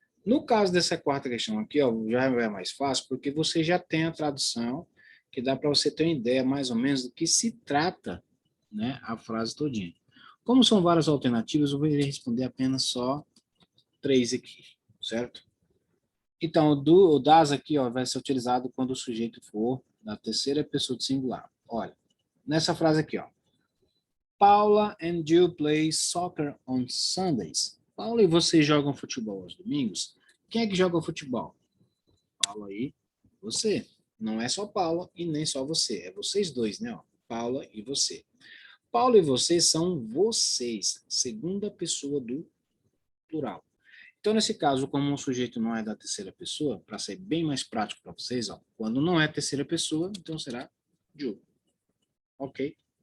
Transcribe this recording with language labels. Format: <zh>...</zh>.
<pt>No caso dessa quarta questão aqui, ó, já é mais fácil, porque você já tem a tradução, que dá para você ter uma ideia mais ou menos do que se trata, né, a frase todinha. Como são várias alternativas, eu vou responder apenas só 3 aqui, certo? Então, o das aqui, ó, vai ser utilizado quando o sujeito for da terceira pessoa do singular. Olha, nessa frase aqui, ó.</pt> <en>Paula and you play soccer on Sundays.</en> <pt>Paula e você jogam futebol aos domingos? Quem é que joga futebol? Paula e você. Não é só Paula e nem só você. É vocês dois, né? Ó, Paula e você. Paula e você são vocês. Segunda pessoa do plural. Então, nesse caso, como o sujeito não é da terceira pessoa, para ser bem mais prático para vocês, ó, quando não é terceira pessoa, então será you. Ok?</pt>